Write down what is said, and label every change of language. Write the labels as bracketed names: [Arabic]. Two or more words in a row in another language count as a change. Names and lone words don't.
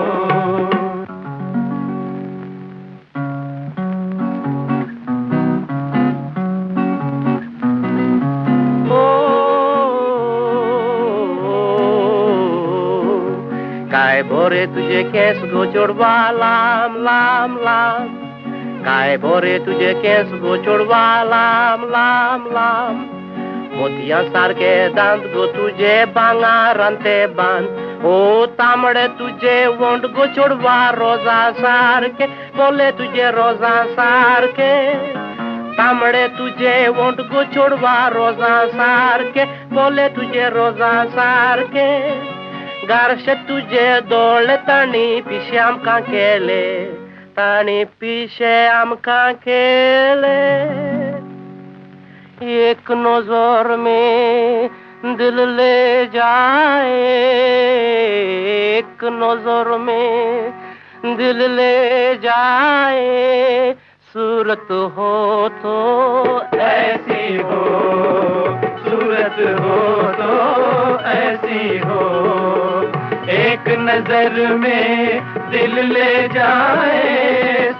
[Konkani] काय भोरे तुझे केस गोचोडवा लाम लाम लाम, काय भोरे तुझे केस गोचोडवा लाम लाम लाम, मोतिया सारखे दांत गो तुझे भांगारांते बांध, ओ तांबडे तुझे वोंट गोचोडवा रोजा सारखे, बोले तुझे रोजा सारखे, तांबडे तुझे वोंट गोचोडवा रोजा सारखे, बोले तुझे रोजा सारखे, गारशे तुझे दोळे ताणी पिशे आमकां केले, ताणी पिशे आमकां केले, [Hindi] एक नजर में दिल ले जाए, एक नजर में दिल ले जाए, सूरत हो तो ऐसी हो, सूरत हो तो ऐसी हो, एक नजर में दिल ले जाए।